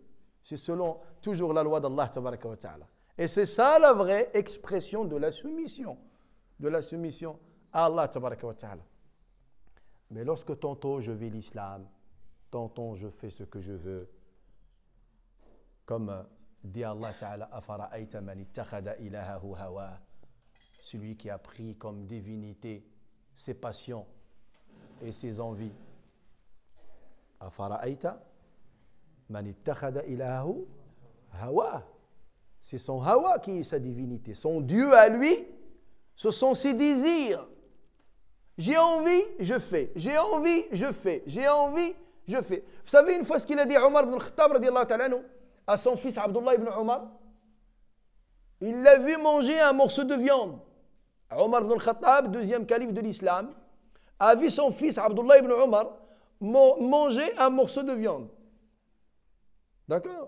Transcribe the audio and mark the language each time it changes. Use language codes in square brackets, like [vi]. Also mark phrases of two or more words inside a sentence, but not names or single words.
[fr] C'est selon toujours la loi d'Allah [ar] تبارك وتعالى. [fr] Et c'est ça la vraie expression de la soumission. De la soumission à Allah [ar] تبارك وتعالى. [fr] Mais lorsque tantôt je vis l'islam, tantôt je fais ce que je veux, comme dit Allah ta'ala, [ar] أفرأيت من اتخذ إلهه هواه, [fr] celui qui a pris comme divinité ses passions et ses envies. [ar] أفرأيت من اتخذ إلهه هواه. [fr] C'est son hawa qui est sa divinité. Son Dieu à lui, ce sont ses désirs. J'ai envie, je fais. J'ai envie, je fais. J'ai envie, je fais. Vous savez une fois ce qu'il a dit Omar ibn al-Khattab [ar] رضي الله تعالى عنه, [fr] à son fils Abdullah ibn Omar? Il l'a vu manger un morceau de viande. Omar ibn al-Khattab, deuxième calife de l'islam, a vu son fils Abdullah ibn Omar manger un morceau de viande. D'accord?